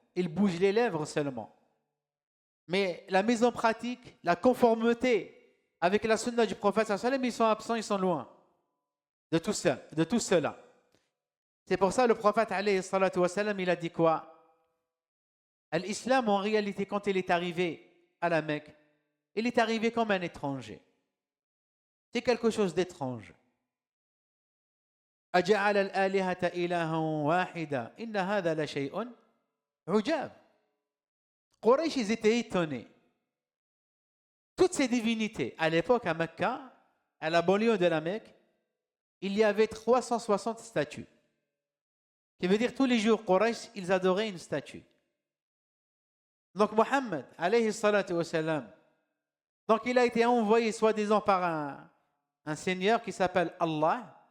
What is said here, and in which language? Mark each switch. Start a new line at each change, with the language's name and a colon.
French: Ils bougent les lèvres seulement. Mais la mise en pratique, la conformité avec la sunna du prophète sallallahu alayhi wa sallam, ils sont absents, ils sont loin de tout ça, de tout cela. C'est pour ça le prophète alayhi salatu wa salam, il a dit quoi? L'islam, en réalité, quand il est arrivé à la Mecque, il est arrivé comme un étranger. C'est quelque chose d'étrange.
Arabic: أجعل الآلهة إلها واحدا إن هذا لشيء عجاب.
French: Quraysh, ils étaient étonnés. Toutes ces divinités, à l'époque à Mecca, à la banlieue de la Mecque, il y avait 360 statues. Qui veut dire tous les jours, Quraysh, ils adoraient une statue. Donc Mohammed, alayhi salatu wa salam, donc il a été envoyé soi-disant par un Seigneur qui s'appelle Allah.